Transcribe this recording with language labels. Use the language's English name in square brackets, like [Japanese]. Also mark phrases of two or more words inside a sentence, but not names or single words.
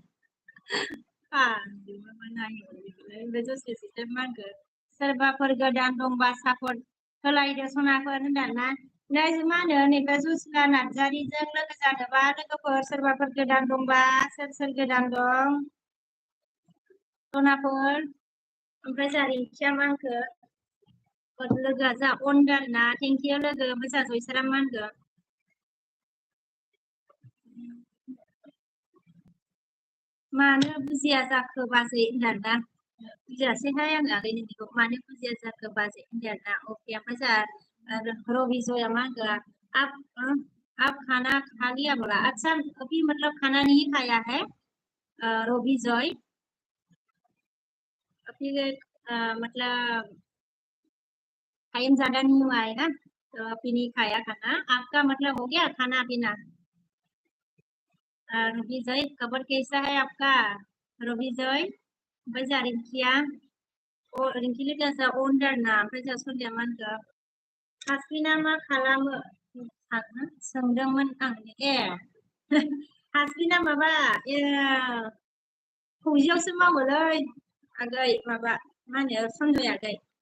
[Bodo] ओमफ्राय दसे मा होनगोन सोरबाफोर गोदान दंबा सापर्ट होलायदो सनाफोर होनदाना मा होनो नैबे जुसिला नार्जारिजों लोगो जानोबा लोगोफोर सोरबाफोर गोदान दंबा सोर गोदान दं सनाफोर ओमफ्राय जोंहा रिंखिया मा होनखो लोगोआ जोंहा अनदार ना थेंकिउ लोगो ओमफ्राय जोंहा जयसारा मा होनगोन मानो बुजिया जाखो बाजै होनदाना बुजियासैहाय आङो आगै नोंनिखौ मानो बुजिया जाखो बाजै होनदाना अके ओमफ्राय जोंहा रबि जया मा होनगोन [Hindi] आप खाना खा लिया बोला अच्छा अभी मतलब खाना नहीं खाया है रवि जॉय अभी मतलब टाइम ज्यादा नहीं हुआ है ना तो अभी नहीं खाया खाना आपका मतलब हो गया खाना पीना रवि जॉय खबर कैसा है आपका रवि जॉय [Bodo] ओमफ्राय जोंहा रिंकिया रिंकि लोगोआ अनदार ना ओमफ्राय जोंहा सन्ध्या मा होनगोन हासबिना मा खालामो सोंदोंमोन आं ए हासबिना माबा फौजियावसो मावोलै आगै माबा मा होनो सन्जय आगै